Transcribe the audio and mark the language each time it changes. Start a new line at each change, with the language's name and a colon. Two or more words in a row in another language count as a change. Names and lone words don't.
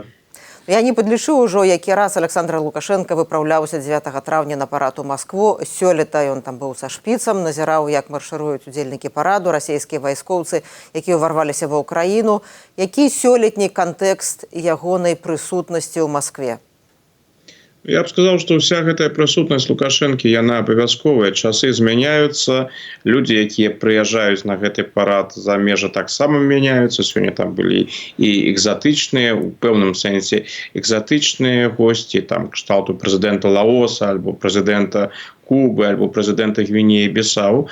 Belarusian: Я не падлічу ўжо, які раз Александр Лукашенко выпраўляўся 9 траўня на парад у Маскву. Сёлета ён там быў са шпіцам, назіраў, як маршыруюць удзельнікі параду, расійскія вайскоўцы, якія ўварваліся ва ўкраіну. Які сёлетні кантэкст ягонай прысутнасці ў Маскве?
Russian: Я бы сказал, что вся
Belarusian: гэтая прысутнасць Лукашэнкі, яна абавязковая. Часы змяняюцца, людзі, якія прыязджаюць на гэты парад за межы, таксама мяняюцца. Сёння там былі і экзатычныя, у пэўным сэнсе экзатычныя госці, там кшталту прэзідэнта Лаоса альбо прэзідэнта Кубы, альбо прэзідэнта Гвінеі Бісау.